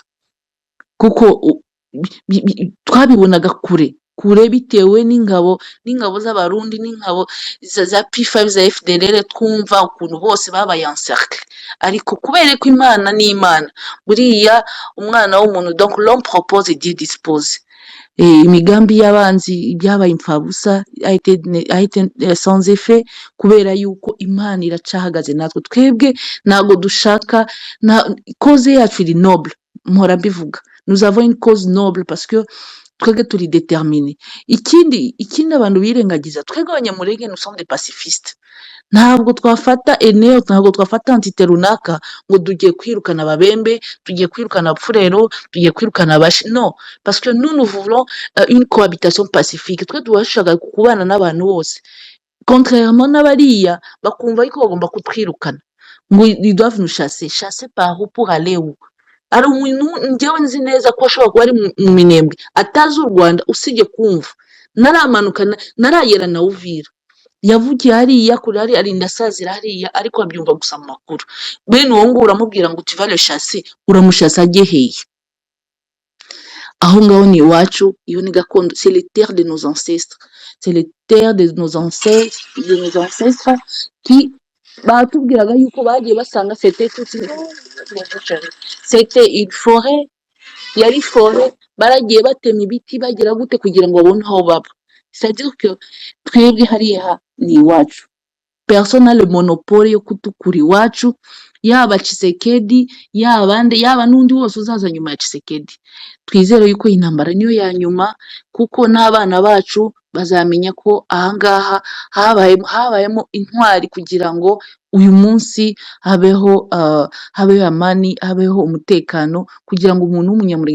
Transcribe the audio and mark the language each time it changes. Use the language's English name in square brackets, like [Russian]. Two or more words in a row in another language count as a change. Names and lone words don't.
[Kinyarwanda] Kuko twabibonaga kure bitewe n'ingabo z'abarundi, n'ingabo za P5 za FDLR, twumva ukuntu bose babaye encercle. Ariko kubera ko Imana ni Imana, buriya umwana w'umuntu, [French] donc l'homme propose Dieu dispose. [Kinyarwanda] Imigambi y'abanzi byabaye impfabusa, [French] a été sans effet, [Kinyarwanda] kubera yuko Imana iracahagaze natwe. Twebwe ntago dushaka, cause yacu iri noble, mpora mbivuga, [French] nous avons une cause noble parce que [Kinyarwanda] twebwe turi [French] déterminé. [Kinyarwanda] Ikindi abantu birengagiza, twebwe abanyamurenge [French] nous sommes des pacifistes. [Kinyarwanda] Ntabwo twafata eneo, ntabwo twafata entité runaka ngo tugiye kwirukana Ababembe, tugiye kwirukana Abafurero, tugiye kwirukana Abashi. [French] Non, parce que nous voulons une cohabitation pacifique. [Kinyarwanda] Twe dushaka kubana n'abantu bose, contrairement n'abariya bakumva yuko bagomba kutwirukana, ngo [French] ils doivent nous chasser par où, pour aller où? [Kinyarwanda] ari umuntu njyewe nzi neza ko ashobora kuba ari mu Minembwe atazi u Rwanda usibye kumva, naramanuka naragera na Uvira, yavugiye hariya kure hariya arinda asazira hariya, ariko abyumva gusa mu makuru. Bene uwo nguwo uramubwira ngo [French] tu vas le chasser, [Kinyarwanda] uramushasa ajye hehe? Aho ngaho ni iwacu, iyo ni gakondo, [French] c'est les terres de nos ancêtres, c'est les terres de nos ancêtres qui [Kinyarwanda] batubwiraga yuko bagiye basanga [French] c'était une forêt, [Kinyarwanda] yari forêt, baragiye batema ibiti bagira gute kugira ngo babone aho baba. [French] C'est-à-dire que [Kinyarwanda] twebwe hariya ni iwacu, [French] personne n'a le monopole [Kinyarwanda] yo kutukura iwacu, yaba Tshisekedi yaba n'undi wose uzaza nyuma ya Tshisekedi. Twizere yuko intambara niyo ya nyuma, kuko n'abana bacu bazamenya ko ahangaha habayemo intwari kugira ngo uyu munsi habeho amani, habeho umutekano, kugira ngo umuntu w'umunyamurenge.